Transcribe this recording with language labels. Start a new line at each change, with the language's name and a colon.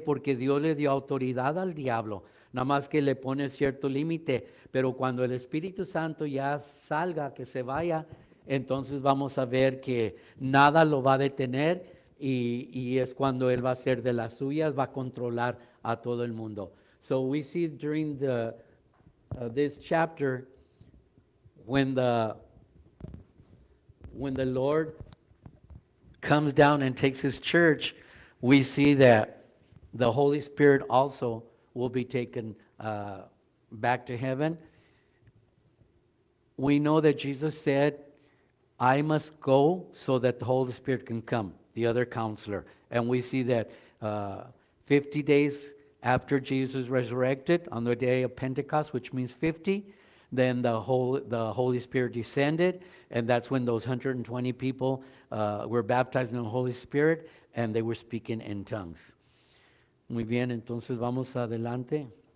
Spanish: Porque Dios le dio autoridad al diablo, nada más que le pone cierto límite. Pero cuando el Espíritu Santo ya salga, que se vaya, entonces vamos a ver que nada lo va a detener y es cuando Él va a hacer de las suyas, va a controlar a todo el mundo.
English: So we see during this chapter, when the Lord comes down and takes His church, we see that the Holy Spirit also will be taken back to heaven. We know that Jesus said, I must go so that the Holy Spirit can come, the other counselor. And we see that 50 days after Jesus resurrected, on the day of Pentecost, which means 50, then the Holy Spirit descended, and that's when those 120 people were baptized in the Holy Spirit, and they were speaking in tongues.
Spanish: Muy bien, entonces vamos adelante.